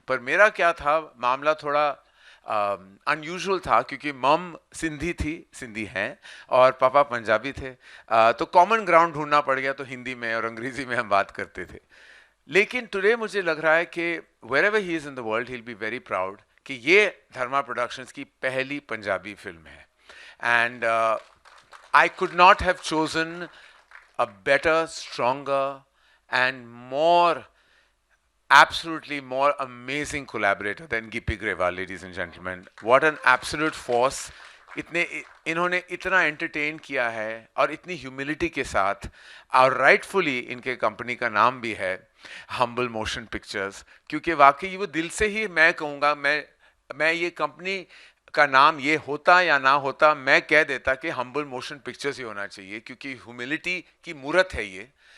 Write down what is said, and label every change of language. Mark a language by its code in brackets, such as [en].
[hi] पर मेरा क्या था, मामला थोड़ा अनयूजुअल था, क्योंकि मम सिंधी थी, सिंधी हैं, और पापा पंजाबी थे. तो कॉमन ग्राउंड ढूंढना पड़ गया, तो हिंदी में और अंग्रेज़ी में हम बात करते थे. लेकिन टुडे मुझे लग रहा है कि [en] wherever he is in the world he'll be very proud [hi] कि ये धर्मा प्रोडक्शंस की पहली पंजाबी फिल्म है. [en] And I could not have chosen a better, stronger, and absolutely more amazing collaborator than Gippy Grewal, ladies and gentlemen. What an absolute force. [hi] इन्होंने इतना entertain किया है, और इतनी ह्यूमिलिटी के साथ, और राइटफुली इनके कंपनी का नाम भी है हम्बल मोशन पिक्चर्स, क्योंकि वाकई वो दिल से ही मैं कहूँगा, मैं ये कंपनी का नाम ये होता या ना होता, मैं कह देता कि हम्बल मोशन पिक्चर्स ही होना चाहिए, क्योंकि ह्यूमिलिटी की मूरत है ये.